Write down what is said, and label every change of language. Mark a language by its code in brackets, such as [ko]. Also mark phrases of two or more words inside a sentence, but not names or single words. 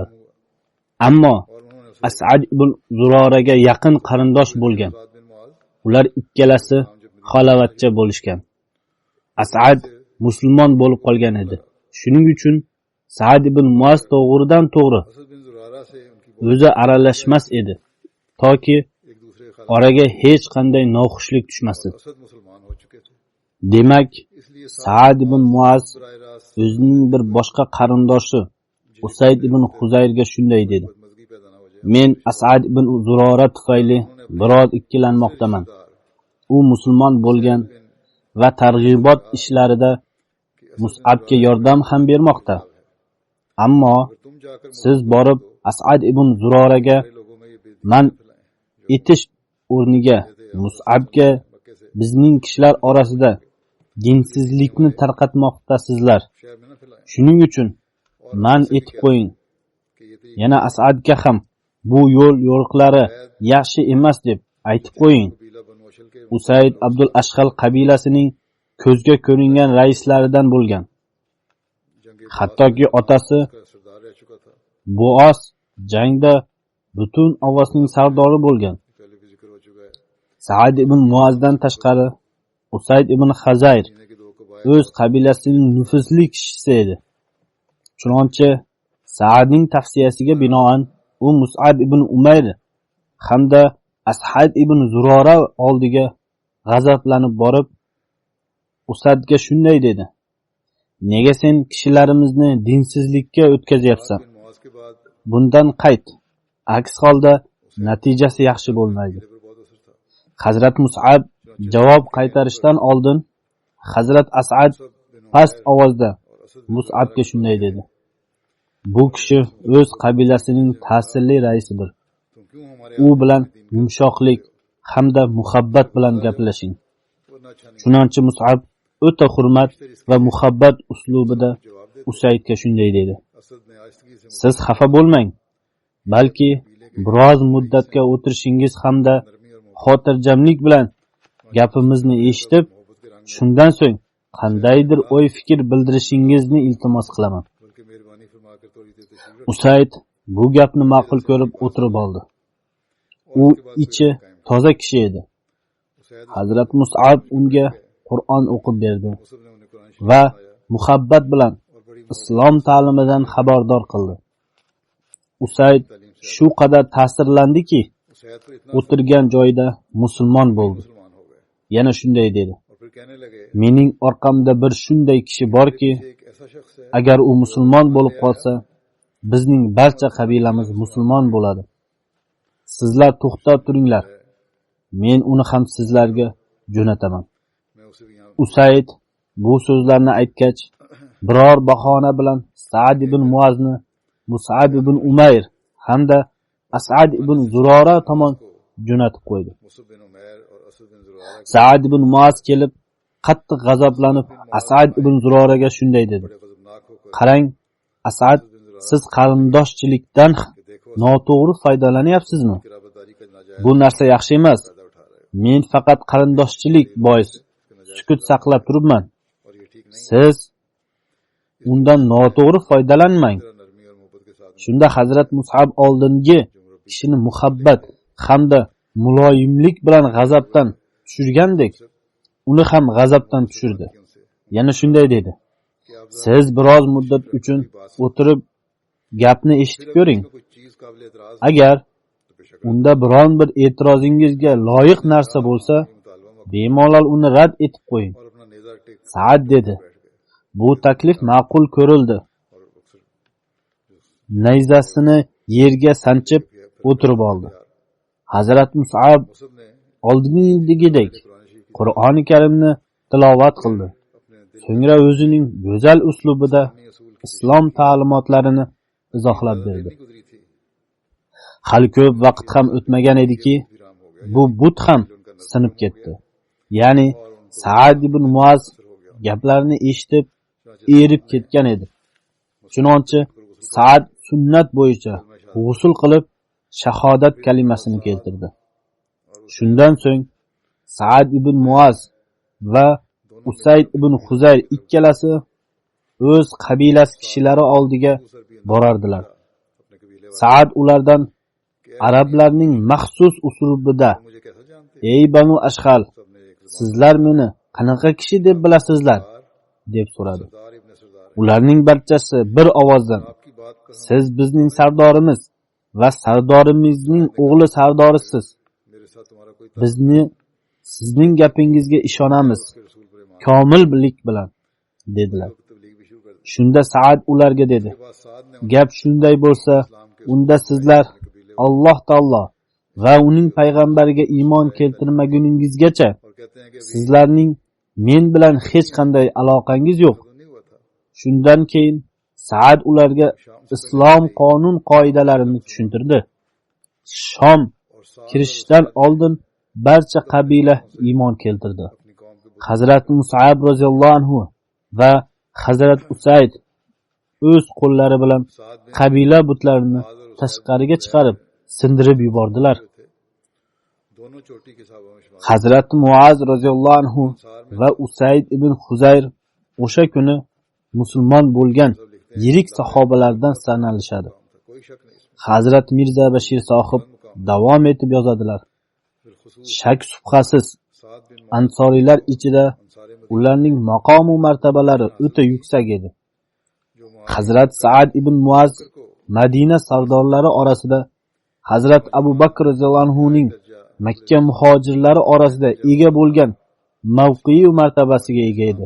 [uz] Ammo As'ad ibn Zuroraga yaqin qarindosh bo'lgan. Ular ikkalasi xalovatcha bo'lishgan. As'ad musulmon bo'lib qolgan edi. Shuning uchun Sa'd ibn Muaz to'g'ridan to'g'ri [ur] اسد بن زرارہ سے ان کی [uz] o'zi aralashmas edi, toki [ur] ایک دوسرے کے خلاف [uz] oraga hech qanday noxushlik tushmasin. [ur] اسد مسلمان ہو چکے تھے, [uz] Demak, [ur] اس لیے [uz] Sa'd ibn Muaz [ur] براہ راست [uz] o'zining bir boshqa qarindoshi Usayd ibn Huzayrga shunday dedi: [ur] بدمزگی پیدا نہ ہو جائے. [uz] Men As'ad ibn Zurora tufayli biroz ikkilanmoqdaman. U musulmon bo'lgan va targ'ibot ishlarida Mus'abga yordam ham bermoqda. Ammo [ur] تم جا کر [uz] siz borib As'ad ibn Zuroraga [ur] لوگوں میں یہ بے دین [uz] man etish o'rniga Mus'abga bizning kishilar orasida dinsizlikni tarqatmoqdasizlar. [ur] شہر میں نہ پھیلائیں [uz] Shuning uchun man etib qo'ying. [ur] کہ یہ تو [uz] Yana As'adga ham bu yo'l yo'riqlari yaxshi emas deb aytib qo'ying. [ur] قبیلہ بنو اشہل کے [uz] Usayd Abdul Ashqal qabilasining ko'zga ko'ringan raislaridan bo'lgan. [ur] जंग [uz] Hattoki otasi [ur] کا سردار رہ چکا تھا. [uz] Buos jangda butun ovosning sardori bo'lgan. [ur] پہلے بھی ذکر ہو چکا ہے. [uz] Sa'd ibn Muazdan tashqari Usayd ibn Hazayr [ur] مدینے کے دو قبائل [uz] o'z qabilasining nufuzli kishisi edi. Chunonchi Sa'dning tavsiyasiga binoan u Mus'ab ibn Umayr hamda As'ad ibn Zurora oldiga g'azablanib borib Usadga shunday dedi: Nega sen kishilarimizni dinsizlikka o'tkazyapsan? [ur] بن معاذ کے بعد [uz] Bundan qayt. Aks holda natijasi yaxshi bo'lmaydi. [ur] پر بہت اثر تھا. [uz] Hazrat Mus'ab javob qaytarishdan oldin Hazrat As'ad past ovozda Mus'abga shunday dedi: Bu kishi o'z qabilasining ta'sirli raisidir. [ur] تم کیوں ہمارے [uz] U bilan yumshoqlik hamda muhabbat bilan gaplashing. [ur] ورنہ اچھا نہیں. [uz] Chunonchi Mus'ab o'ta hurmat va muhabbat uslubida [ur] جواب دے [uz] Usaydga shunday dedi: [ur] اسد نے آہستگی سے [uz] Siz xafa bo'lmang, balki biroz muddatga o'tirishingiz hamda [ur] نرمی اور [uz] xotirjamlik bilan gapimizni eshitib, [ur] محبت کے رنگ [uz] shundan so'ng qandaydir o'y fikr bildirishingizni iltimos qilaman. [ur] بلکہ مہربانی فرما کر تھوڑی دیر تشریف [uz] Usayd bu gapni ma'qul ko'rib o'tirib oldi. U ichi toza kishi edi. Hazrat Mus'ab unga Qur'on o'qib berdi [ur] مصعب نے انہیں قرآن [uz] va muhabbat bilan islom ta'limidan xabardor qildi. Usayd shu qadar ta'sirlandiki, [ur] شہد کو اتنا [uz] o'tirgan joyida musulmon bo'ldi. [ur] مسلمان ہو گئے [uz] Yana shunday dedi: [ur] اور پھر کہنے لگے [uz] Mening orqamda bir shunday kishi borki, [ur] ایک ایسا شخص ہے [uz] agar u musulmon bo'lib qolsa, bizning barcha qabilamiz musulmon bo'ladi. Sizlar to'xtab turinglar. Men uni ham sizlarga jo'nataman. [ur] میں اسے بھی یہاں [uz] Usayd bu so'zlarni aytgach, biror bahona bilan Sa'd ibn Muazni Mus'ab ibn Umayr hamda As'ad ibn Zurora tomon jo'natib qo'ydi. [ur] مصعب بن عمیر اور اسد بن زرارہ [uz] Sa'd ibn Muaz kelib, qattiq g'azablanib As'ad ibn Zuroraga shunday dedi: [ur] بڑے غضبناک ہو کر [uz] Qarang, As'ad, siz qarindoshchilikdan [ur] کہ دیکھو [uz] noto'g'ri foydalanyapsizmi? [ur] قرابت داری کا ناجائز [uz] Bu narsa yaxshi emas. [ur] فائدہ اٹھا رہے [uz] Men faqat qarindoshchilik bois sukut saqlab turibman. [ur] ہو اور یہ ٹھیک نہیں [uz] Siz undan noto'g'ri foydalanmang. [ur] ہے۔ نرمی اور محبت کے ساتھ [uz] Shunda Hazrat Mus'ab oldingi kishini muhabbat hamda muloyimlik bilan g'azabdan tushirgandek, uni ham g'azabdan tushirdi. [ur] ان سے [uz] Yana shunday dedi: [ur] کہ آپ [uz] Siz biroz muddat uchun o'tirib gapni eshitib ko'ring. [ur] کوئی چیز قابل اعتراض [uz] Agar [ur] تو بے شک [uz] unda biron bir e'tirozingizga loyiq narsa bo'lsa, [ur] मुतालबा [uz] bemalol uni rad etib qo'ying. [ur] اور اپنا نیزہ ٹیک [uz] Sa'd dedi: [ur] بیٹھ گئے [uz] Bu taklif ma'qul ko'rildi. [ur] اور اکثر [uz] Nayzasini yerga sanchib o'tirib oldi. Hazrat Mus'ab [ur] مصعب نے [uz] oldingidek [ur] قرآن شریف کی [uz] Qur'oni Karimni tilovat qildi. [ur] اپنے دل [uz] So'ngra o'zining go'zal uslubida [ur] میں اصول کی [uz] islom ta'limotlarini izohlab berdi. [ur] نہیں گزری تھی [uz] Hali ko'p vaqt ham o'tmagan ediki, [ur] ویرام ہو گیا [uz] bu but ham sinib ketdi. Ya'ni Sa'd ibn Muaz gaplarni eshitib erib ketgan edi. Chunonchi Sa'd sunnat bo'yicha g'usl qilib shahodat kalimasini keltirdi. Shundan so'ng Sa'd ibn Muaz va Usayd ibn Huzayr ikkalasi o'z qabilasi kishilari oldiga borardilar. [ur] اپنے قبیلے [uz] Sa'd ulardan arablarning maxsus uslubida: [ur] مجھے کیسا جانتے [uz] "Ey Banu Ashqal, [ur] سب نے ایک [uz] sizlar meni qanaqa kishi deb bilasizlar?" deb so'radi. [ur] سردار ابن سردار ہے. [uz] Ularning barchasi bir ovozdan [ur] آپ کی بات پر ہم [uz] siz bizning sardorimiz va sardorimizning o'g'li sardorisiz. [ur] میرے ساتھ تمہارا کوئی [uz] Bizni sizning gapingizga ishonamiz [ur] کے رسول پر ایمان [uz] komillik bilan dedilar. [ur] تبلیغ بھی شروع کر دی. [uz] Shunda Saad ularga dedi: [ur] اس کے بعد سعد نے [uz] Gap shunday bo'lsa, unda sizlar Alloh taolo va uning payg'ambariga iymon keltirmaguningizgacha [ur] اور کہتے ہیں کہ [uz] sizlarning men bilan hech qanday aloqangiz yo'q. [ur] تو نہیں ہوا تھا. [uz] Shundan keyin Saad ularga islom qonun qoidalarini tushuntirdi. Shom [ur] اور سعد [uz] kirishdan oldin barcha qabila iymon keltirdi. [ur] اپنی قوم کے [uz] Hazrat Mus'ab [ar] رضي الله عنه [uz] va Hazrat Usayd o'z qo'llari bilan [ur] سعد نے [uz] qabila butlarini tashqariga chiqarib sindirib yubordilar. [ur] थे। دونوں چوٹی کے صحابہ میں شمار [uz] Hazrat Muaz [ar] رضي الله عنه [uz] va Usayd ibn Huzayr o'sha kuni musulmon bo'lgan yirik sahobalardan sanalishadi. [ur] تھا، کوئی شک نہیں اس میں. [uz] Hazrat Mirza Bashir sohib davom etib yozadilar. [ur] پھر خصوص [uz] Shak shubhasiz [ur] سعد بن [uz] ansorilar ichida [ur] انصار میں [uz] ularning maqomu martabalari o'ta yuksak edi. [ur] जो [uz] Hazrat Saad ibn Muaz [ur] को [uz] Madina sardorlari orasida Hazrat Abu Bakr [ar] رضي الله عنه [uz] Makka muhojirlari orasida ega bo'lgan mavqei va martabasiga ega edi.